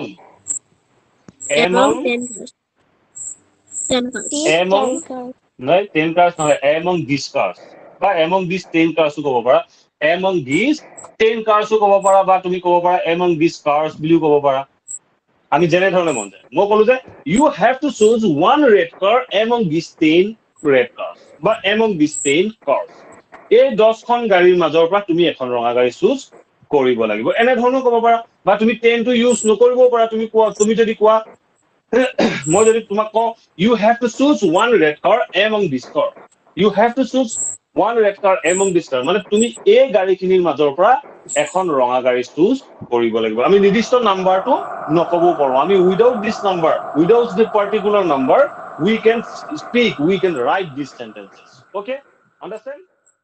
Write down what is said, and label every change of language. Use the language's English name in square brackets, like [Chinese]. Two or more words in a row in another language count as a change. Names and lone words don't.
[English] 10 cars. [Assamese] নাই [English] 10 cars [Assamese] নহয় [English] among these cars [Assamese] বা [English] among these 10 cars [Assamese] ক'ব পাৰা [English] among these 10 cars [Assamese] ক'ব পাৰা বা তুমি ক'ব পাৰা [English] among these cars [Assamese] বুলিও ক'ব পাৰা আমি যেনে ধৰণে মন যায় মই ক'লো যে [English] you have to choose one red car among these 10 red cars বা among these 10 cars [Assamese] এই 10খন গাড়ীৰ মাজৰ পৰা তুমি এখন ৰঙা গাড়ী চুজ কৰিব লাগিব এনে ধৰণে ক'ব পাৰা বা তুমি 10 টো ইউজ নকৰিব পাৰা তুমি যদি কোৱা মই যদি তোমাক কওঁ [English] you have to choose one red car among this car you have to choose one red car among this car [Assamese] মানে তুমি এই গাড়ীখিনিৰ মাজৰ পৰা এখন ৰঙা গাড়ী চুজ কৰিব লাগিব আমি নিৰ্দিষ্ট নাম্বাৰটো নকব পাৰো আমি [English] without this number without the particular number we can speak we can write these sentences okay understand